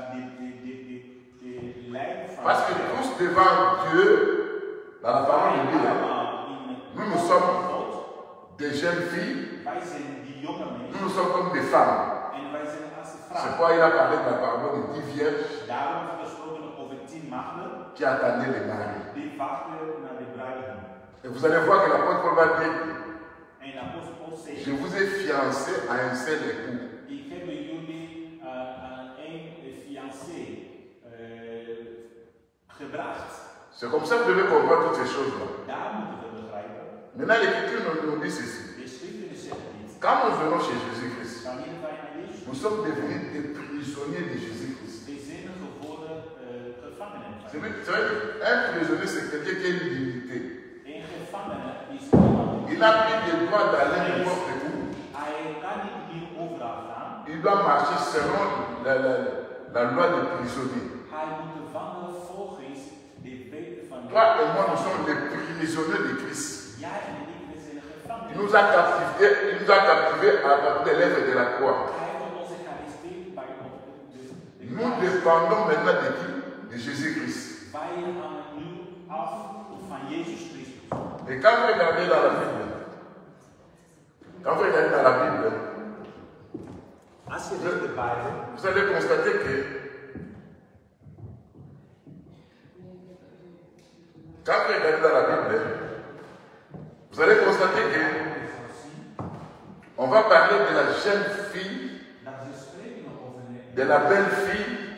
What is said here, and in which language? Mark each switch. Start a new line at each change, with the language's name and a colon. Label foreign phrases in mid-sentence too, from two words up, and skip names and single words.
French: Parce que tous devant Dieu, dans la parole de Dieu, nous sommes des jeunes filles, nous sommes comme des femmes. C'est pourquoi il a parlé de la parole de 10 vierges qui attendaient les maris. Et vous allez voir que l'apôtre Paul va dire,
Dutch: En apostel Paul zegt,
French: je vous ai fiancé à un seul époux.
Dutch: ik heb jullie aan één fiancé gebracht.
French: C'est comme ça que vous devez comprendre toutes ces choses-là.
Dutch: Daar moeten we begrijpen.
French: Maintenant, l'Écriture nous dit ceci.
Dutch: De schriften zeggen dit.
French: Quand nous venons chez Jésus-Christ,
Dutch: Wanneer wij naar Jezus
French: nous sommes devenus des prisonniers de Jésus-Christ.
Dutch: we zijn geworden gevangenen.
French: C'est vrai qu'un prisonnier, c'est quelqu'un qui a une dignité.
Dutch: Een gevangene is iemand.
French: Il n'a plus le droit d'aller n'importe où.
Dutch: Hij kan niet meer overal gaan.
French: Il doit marcher selon la loi des prisonniers.
Dutch: Hij moet wandelen volgens de wet van
French: Toi et moi, nous sommes des prisonniers de Christ.
Dutch: Jij en ik, we zijn gevangenen.
French: Il nous a captivés à partir de l'œuvre de la croix.
Dutch: Hij heeft ons gearresteerd bij de
French: Nous dépendons maintenant de qui? De Jésus-Christ.
Dutch: Wij hangen nu af van Jezus Christus.
French: Et quand vous regardez dans la Bible,
Dutch: Als je leest de Bijbel,
French: vous allez constater que quand vous regardez dans la Bible, vous allez constater que on va parler de la jeune fille, de la belle fille.